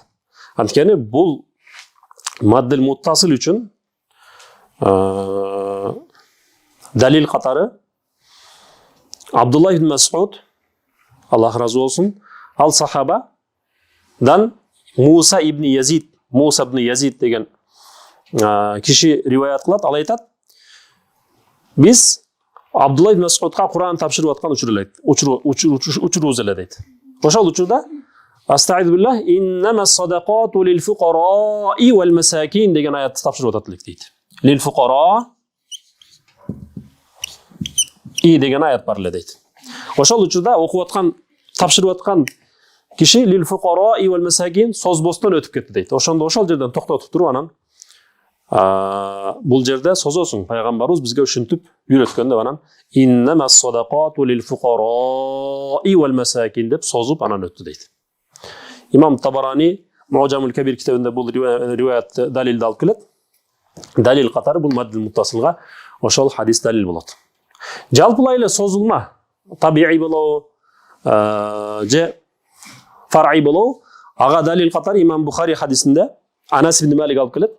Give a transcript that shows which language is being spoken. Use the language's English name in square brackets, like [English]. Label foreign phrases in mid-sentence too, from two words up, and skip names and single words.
[Kyrgyz] Анткени бул [Arabic] المد المتصل [Kyrgyz] үчүн далил катары Абдулла ибн Мас'уд, Аллах разы болсун, ал сахабадан Муса ибн Язид деген киши риваят кылат, ал айтат: биз Абдулла ибн Мас'удга Кур'ан тапшырып аткан учурубуз эле дейт. Ошол учурда [Arabic] أستعيذ بالله إنما الصدقات للفقراء والمساكين [Kyrgyz] деген аятты тапшырып атат элек дейт. [Arabic] للفقراء [Kyrgyz] деген аят бар эле дейт. Ошол учурда окуп аткан, тапшырып аткан киши [Arabic] للفقراء والمساكين [Kyrgyz] созбостон өтүп кетти дейт. Ошондо ошол жерден токтотуп туруп анан бул жерде созосуң, пайгамбарыбыз бизге ушинтип үйрөткөн деп анан [Arabic] إنما الصدقات للفقراء والمساكين [Kyrgyz] деп созуп анан өттү дейт. Имам Табарани Муъджамул Кабир китебинде бул риваят далилди алып келет. Далил катары бул [Arabic] المد المتصل [Kyrgyz] ошол хадис далил болот. Жалпылай эле созулма табиий болобу же фар'ий болобу, ага далил катары Имам Бухари хадисинде Анас ибн Малик алып келет.